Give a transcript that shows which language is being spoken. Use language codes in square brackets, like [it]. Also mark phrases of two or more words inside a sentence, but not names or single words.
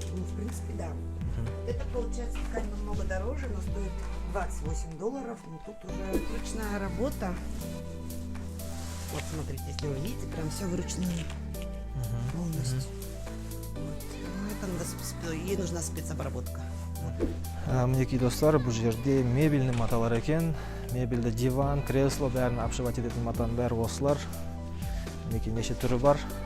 [ru] Ну, в принципе, да. Это получается ткань намного дороже, но стоит $28. Но тут уже ручная работа. Вот смотрите, если вы видите, прям все вручную полностью. Вот. Ну, это надо, ей нужна спецобработка. [kk] Мінекей достар, бұл жерде мебельный маталар екен. Мебельді диван, кресло, бәрін апшывать ететін матаның бәрі осылар. Мінекей неше түрі бар.